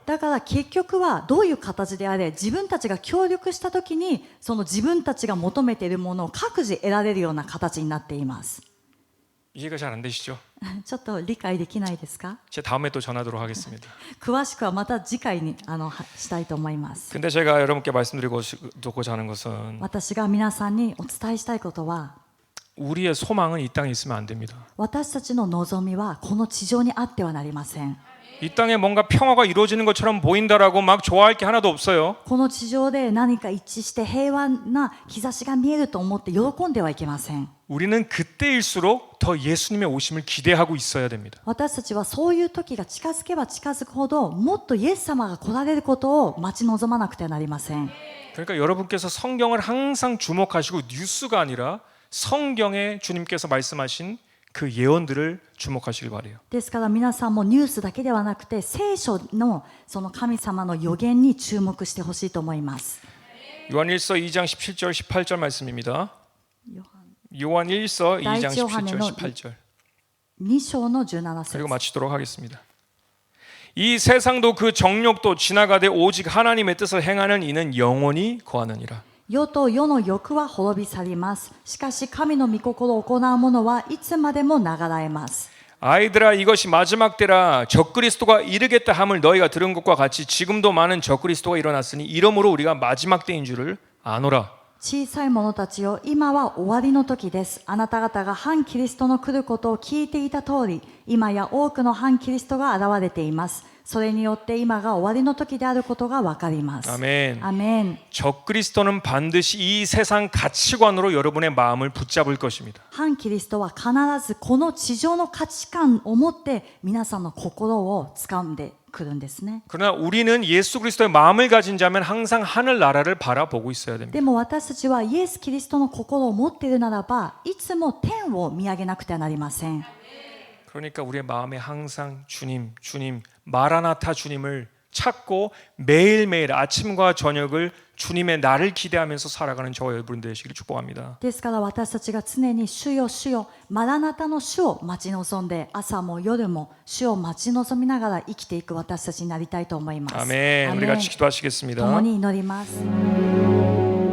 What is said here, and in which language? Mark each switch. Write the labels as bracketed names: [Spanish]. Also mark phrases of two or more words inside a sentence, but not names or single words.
[Japanese] だから結局はどういう形であれ自分たちが協力したときにその自分たちが求めているものを各自得られるような形になっています。 [Korean] 이해가 잘 안 되시죠? [Japanese] ちょっと理解できないですか？ [Korean] 제 다음에 또 전하도록 하겠습니다. [Japanese] 詳しくはまた次回にしたいと思います。 [Korean] 근데 제가 여러분께 말씀드리고자 하는 것은 [Japanese] 私が皆さんにお伝えしたいことは、 [Korean] 우리의 소망은 이 땅에 있으면 안 됩니다. [Japanese] 私たちの望みはこの地上にあってはなりません。 [Korean] 이 땅에 뭔가 평화가 이루어지는 것처럼 보인다라고 막 좋아할 게 하나도 없어요. [Japanese] この地上で何か一致して平和な兆しが見えると思って喜んではいけません。 [Korean] 우리는 그때일수록 더 예수님의 오심을 기대하고 있어야 됩니다. [Japanese] 私たちはそういう時が近づけば近づくほどもっとイエス様が来られることを待ち望まなくてはなりません。 [Korean] 그러니까 여러분께서 성경을 항상 주목하시고 뉴스가 아니라 성경에 주님께서 말씀하신 그 예언들을 주목하시길 바래요. [Japanese] ですから皆さんもニュースだけではなくて聖書のその神様の予言に注目してほしいと思います。 [Korean] 요한일서 2장 17절 18절 말씀입니다. 요한일서 2장 17절 18절 [Japanese] 2 章の17節 [Korean] 그리고 마치도록 하겠습니다. 이 세상도 그 정욕도 지나가되 오직 하나님의 뜻을 행하는 이는 영원히 거하느니라. [Japanese] 世と世の欲は滅び去ります。しかし神の御心を行う者はいつまでも流らえます。 [Korean] 아이들아 이것이 마지막 때라 적그리스도가 이르겠다 함을 너희가 들은 것과 같이 지금도 많은 적그리스도가 일어났으니 이러므로 우리가 마지막 때인 줄을 아노라. [Japanese] 小さい者たちよ、今は終わりの時です。あなた方が反キリストの来ることを聞いていた通り、今や多くの反キリストが現れています。それによって今が終わりの時であることがわかります。 [Korean] 아멘. [Japanese] アメン。 [Korean] 적그리스도는 반드시 이 세상 가치관으로 여러분의 마음을 붙잡을 것입니다. [Japanese] 反キリストは必ずこの地上の価値観を持って皆さんの心を掴んでくるんですね。 [Korean] 그러나 우리는 예수 그리스도의 마음을 가진 자면 항상 하늘 나라를 바라보고 있어야 됩니다. [Japanese] でも私たちはイエス・キリストの心を持っているならば、いつも天を見上げなくてはなりません。 [Korean] 그러니까 우리의 마음에 항상 주님, 주님, 마라나타 주님을 찾고 매일매일 아침과 저녁을 주님의 나를 기대하면서 살아가는 저와 여러분 되시기를 축복합니다. [Japanese] ですから私たちが常に主よ主よマラナタの主を待ち望んで、朝も夜も主を待ち望みながら生きていく私たちになりたいと思います。 [Korean] 아멘. 우리 같이 기도하시겠습니다. [Japanese] 共に祈ります。